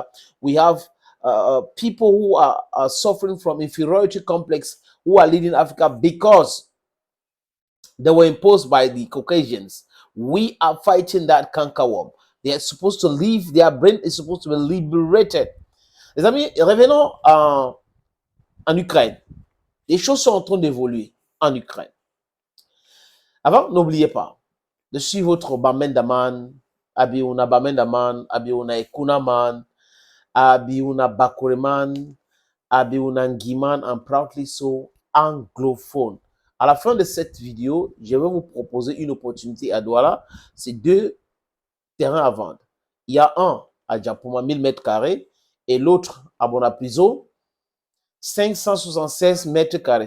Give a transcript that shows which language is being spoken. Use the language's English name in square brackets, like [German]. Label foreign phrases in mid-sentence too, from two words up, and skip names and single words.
[English] We have people who are suffering from inferiority complex who are leading Africa because they were imposed by the Caucasians. We are fighting that cankerworm. They are supposed to leave, their brain is supposed to be liberated. [French] Les amis, revenons en Ukraine. Les choses sont en train d'évoluer en Ukraine. Avant, n'oubliez pas de suivre votre Bamendaman, Abiona Bamendaman, Abiona Ekunaman, Abiuna Bakureman, Abiuna Ngiman, [English] and proudly so anglophone. [French] À la fin de cette vidéo, je vais vous proposer une opportunité à Douala. C'est 2 terrains à vendre. Il y a un à Djapoma, 1000 mètres carrés, et l'autre à Bonapiso, 576 mètres carrés.